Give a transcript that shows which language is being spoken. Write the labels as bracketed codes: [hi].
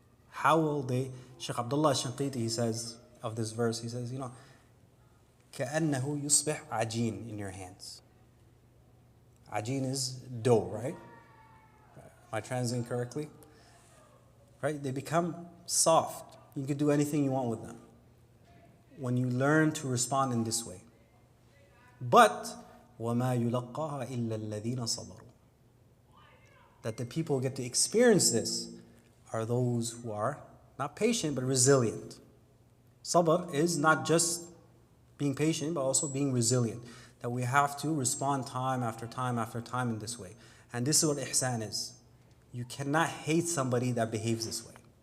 [en] How will they? Shaykh Abdullah Shanqiti, he says of this verse, he says, [ar] كَأَنَّهُ يُصْبِحْ عَجِينٌ [en] in your hands. Ajeen is dough, right? Am I translating correctly? Right? They become soft. You can do anything you want with them when you learn to respond in this way. But [ar] وَمَا يُلَقَّاهَا إِلَّا الَّذِينَ صَبَرُوا. [en] That the people who get to experience this are those who are not patient but resilient. Sabr is not just being patient but also being resilient. That we have to respond time after time after time in this way. And this is what ihsan is. You cannot hate somebody that behaves this way.